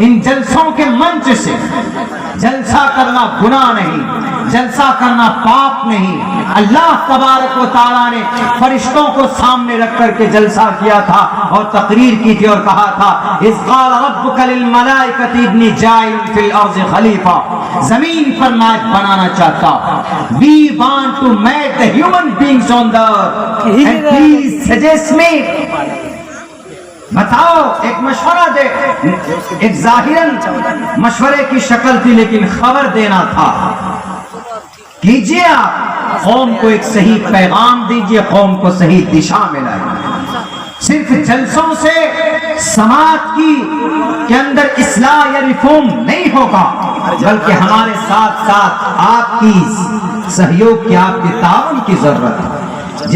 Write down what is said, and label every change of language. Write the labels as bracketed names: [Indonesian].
[Urdu] ان جلسوں کے منچ سے جلسہ کرنا گناہ نہیں، جلسہ کرنا پاپ نہیں. اللہ تبارک و تعالیٰ نے فرشتوں کو سامنے رکھ کر کے جلسہ کیا تھا اور تقریر کی تھی اور کہا تھا [Arabic] اذ قال ربک للملائکۃ انی جاعل فی الارض خلیفہ، [Urdu] زمین پر نائب بنانا چاہتا. [English] We want to make the human beings on the earth and please suggest me. [Urdu] بتاؤ، ایک مشورہ دے. ایک ظاہراً مشورے کی شکل تھی لیکن خبر دینا تھا. کیجئے آپ، قوم کو ایک صحیح پیغام دیجئے، قوم کو صحیح دشا میں لائیں. صرف جلسوں سے سماج کے اندر اصلاح یا ریفارم نہیں ہوگا، بلکہ ہمارے ساتھ ساتھ آپ کی سہیوگ کی، آپ کے تعاون کی ضرورت ہے.